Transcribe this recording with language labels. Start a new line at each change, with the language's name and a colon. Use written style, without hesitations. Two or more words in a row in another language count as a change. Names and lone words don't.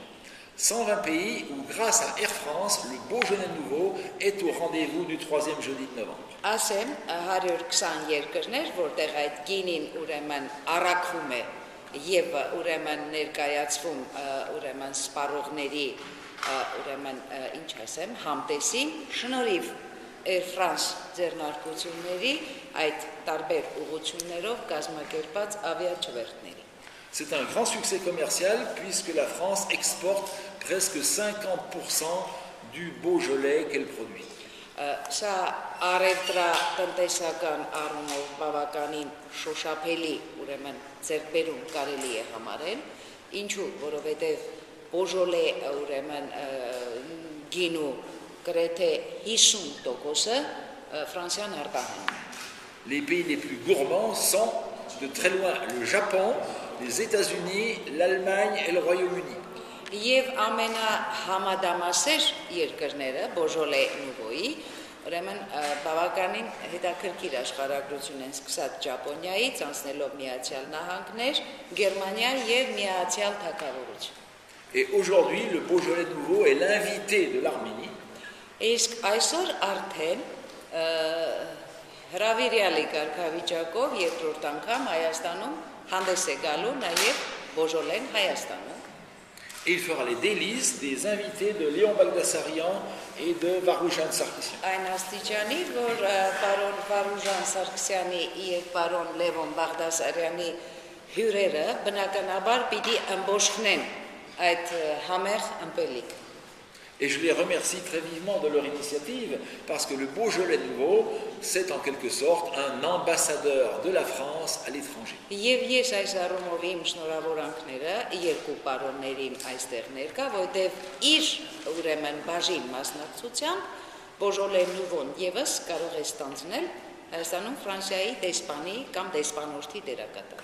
French: 120 pays où, grâce à Air France, le Beaujolais Nouveau est au rendez-vous du 3e jeudi de novembre.
Armenian: Ասեմ 120 երկրներ, որտեղ այդ գինին ուրեմն առաքվում է եւ ուրեմն ներկայացվում ուրեմն սպառողների ուրեմն ինչ ասեմ, համտեսին շնորհիվ Air France ձեռնարկությունների այդ տարբեր ուղղություններով կազմակերպած ավիաչվերթների։
French: C'est un grand succès commercial puisque la France exporte presque 50% du Beaujolais qu'elle produit.
Armenian: Սա առևտրատնտեսական առումով բավականին շոշափելի, ուրեմն ձեռքբերում կարելի է համարել, ինչու, որովհետև Beaujolais ուրեմն գինու գրեթե 50%-ը Ֆրանսիան արտահանում։
French: Les pays les plus gourmands sont de très loin le Japon, les États-Unis, l'Allemagne et le Royaume-Uni.
Armenian: Եվ ամենահամադամասեր երկրները Beaujolais Nouveau-ի, ուրեմն բավականին հետաքրքիր աշխարհագրություն են սկսած Ճապոնիայից, անցնելով Միացյալ Նահանգներ, Գերմանիա եւ Միացյալ Թագավորություն։
French: Et aujourd'hui, le Beaujolais Nouveau est l'invité de l'Arménie.
Armenian: Իսկ այսօր արդեն հրավիրյալի կարգավիճակով երկրորդ անգամ Հայաստանում հանդես է գալու նաև Beaujolais Հայաստանում։
French: Et il fera les délices des invités de Léon Bagdasarian et de Varoujan Sarkissian.
Armenian: Այն աստիճանի, որ պարոն Վարուժան Սարգսյանի եւ պարոն Լևոն Բաղդասարյանի հյուրերը բնականաբար պիտի ըմբոշխնեն այդ համեղ ըմպելիք։
French: Et je les remercie très vivement de leur initiative parce que le Beaujolais Nouveau, c'est en quelque sorte un ambassadeur de la France à l'étranger.
Armenian: Եվ ես այս առումով իմ շնորհավորանքները երկու պարոններին այստեղ ներկա, որտեղ իր ուրեմն բաժին մասնակցությամբ Beaujolais Nouveau-ն եւս կարող է ստանձնել Հայաստանում Ֆրանսիայի դեսպանի կամ դեսպանորդի դերակատար։